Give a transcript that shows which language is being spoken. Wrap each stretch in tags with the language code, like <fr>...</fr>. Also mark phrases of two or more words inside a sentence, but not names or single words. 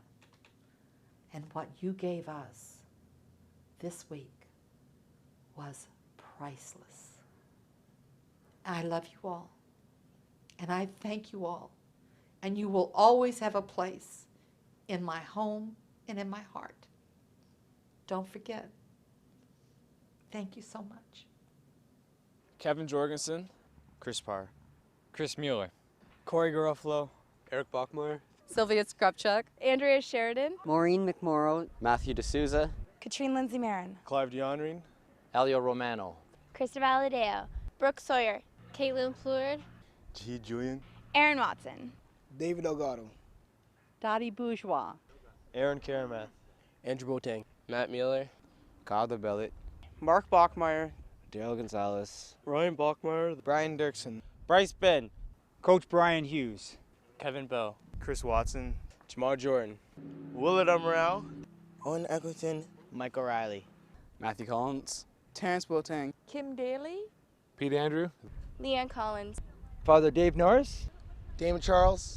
<en>And what you gave us this week was priceless. I love you all, and I thank you all, and you will always have a place in my home and in my heart. Don't forget. Thank you so much. Kevin Jorgensen. Chris Parr. Chris Mueller. Corey Garofalo. Eric Bachmeyer. Sylvia Skrupchuk. Andrea Sheridan. Maureen McMorrow. Matthew D'Souza. Katrine Lindsay Marin. Clive DeHonring. Elio Romano. Krista Valadeo. Brooke Sawyer. Caitlin Plurd. G. Julian. Aaron Watson. David Delgado. Dottie Bourgeois. Aaron Karamath. Andrew Boateng. Matt Mueller. Kyle DeBellet. Mark Bachmeyer. Daryl Gonzalez. Ryan Bachmeyer. Brian Dirksen. Bryce Ben. Coach Brian Hughes. Kevin Bell. Chris Watson. Jamal Jordan. Willard Amaral. Owen Eccleton. Mike O'Reilly. Matthew Collins. Terrence Boateng. Kim Daly. Pete Andrew. Leanne Collins. Father Dave Norris. Damon Charles.</en>